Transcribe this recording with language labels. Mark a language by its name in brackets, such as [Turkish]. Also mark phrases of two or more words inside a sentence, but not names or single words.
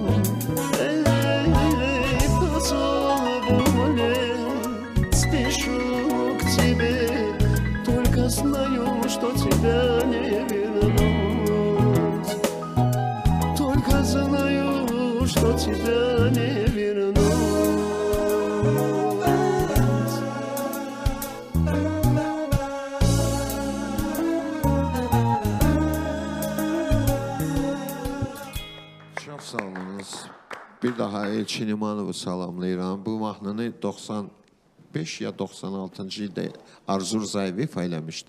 [Russian] По зову спешу к тебе, только знаю, что тебя не вернуть. Только знаю, что тебя не вернуть. [Azerbaijani] Çox sağ olunuz. Bir daha Elçin İmanovu salamlayıram. Bu mahnını 95 ya 96-cı ildə Arzur Zayev eləmişdi.